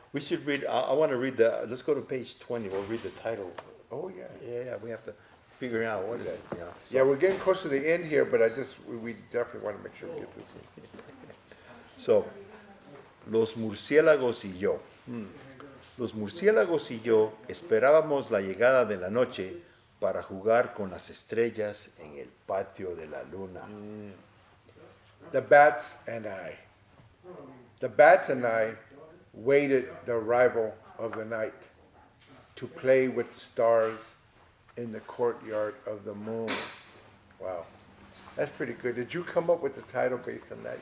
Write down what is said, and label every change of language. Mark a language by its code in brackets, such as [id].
[en] We should read, I want to read let's go to page 20, we'll read the title. Oh yeah. Yeah, we have to figure out what is it. Yeah, so. Yeah, we're getting close to the end here, but we definitely want to make sure we get this one. [es] So, los murciélagos y yo. Los murciélagos y yo esperábamos la llegada de la noche para jugar con las estrellas en el patio de la luna. [en] The bats and I. The bats and I waited the arrival of the night to play with the stars in the courtyard of the moon. Wow, that's pretty good. Did you come up with the title based on that?